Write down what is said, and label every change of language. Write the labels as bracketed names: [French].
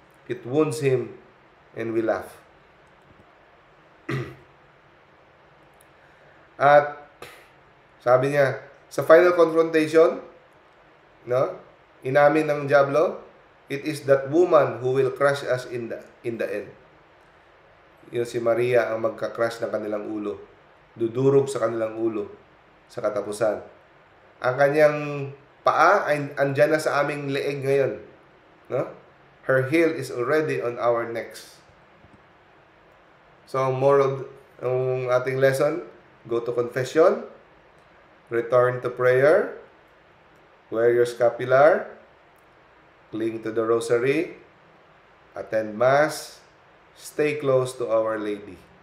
[English] It wounds him and we laugh. [Filipino] At sabi niya, sa final confrontation, no? Inamin ng diablo, [English] it is that woman who will crush us in the end. [Filipino] Yun si Maria ang magka-crush ng kanilang ulo. Dudurog sa kanilang ulo sa katapusan. Ang kanyang paa ay andyan na sa aming leeg ngayon. No? [English] Her heel is already on our necks. So, [Filipino] moral ng ating [English] lesson, go to confession, return to prayer, wear your scapular, cling to the rosary, attend Mass, stay close to Our Lady.